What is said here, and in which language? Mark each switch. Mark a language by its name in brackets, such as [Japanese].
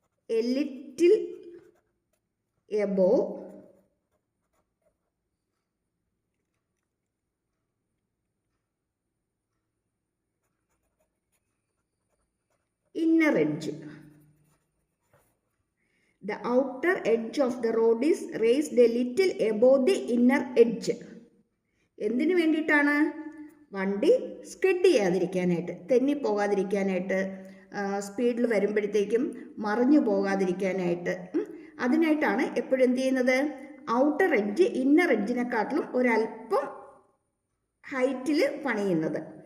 [English] A little above inner edge. The outer edge of the road is raised a little above the inner edge. [Malayalam] എന്തിനു വേണ്ടിയിട്ടാണ്? വണ്ടി skid ചെയ്യാതിരിക്കാനായിട്ട്, തെന്നിപ്പോകാതിരിക്കാനായിട്ട്, സ്പീഡിൽ വരുമ്പോഴത്തേക്കും മറിഞ്ഞു പോകാതിരിക്കാനായിട്ട്, അതിനായിട്ടാണ് എപ്പോഴും എന്ത് ചെയ്യുന്നത്? ഔട്ടർ എഡ്ജ് ഇന്നർ എഡ്ജിനെക്കാട്ടിലും ഒരല്പം ഹൈറ്റിൽ പണിയുന്നത്.